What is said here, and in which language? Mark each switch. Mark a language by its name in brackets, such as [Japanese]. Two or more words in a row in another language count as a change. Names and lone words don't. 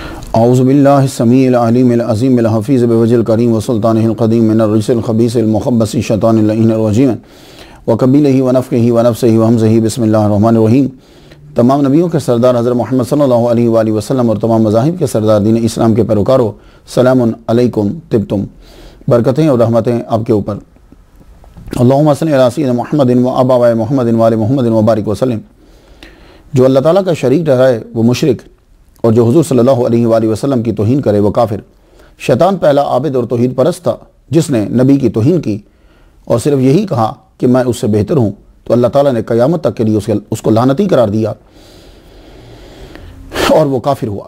[Arabic] أعوذ بالله السميع العليم العظيم الحفيظ بوجهه الكريم وسلطانه القديم من الرجس الخبيث المخبث الشيطان اللعين الرجيم وقبيله ونفخه ونفسه وهمزه بسم الله الرحمن الرحيم. [Urdu] تمام نبیوں کے سردار حضرت محمد [Arabic] صلى الله عليه وسلم [Urdu] اور تمام مذاہب کے سردار دین اسلام کے پیروکاروں, [Arabic] سلام عليكم طبتم. [Urdu] برکتیں اور رحمتیں آپ کے اوپر. [Arabic] اللهم صل على سيدنا محمد وآباء محمد وآل محمد وبارك وسلم. [Urdu] جو اللہ تعالیٰ کا شریک ٹھہرائے وہ مشرک، اور جو حضور [Arabic] صلى الله عليه وسلم [Urdu] کی توہین کرے وہ کافر. شیطان پہلا عابد اور توحید پرست تھا جس نے نبی کی توہین کی اور صرف یہی کہا کہ میں اس سے بہتر ہوں، تو اللہ تعالیٰ نے قیامت تک کے لیے اس کو لعنتی قرار دیا اور وہ کافر ہوا.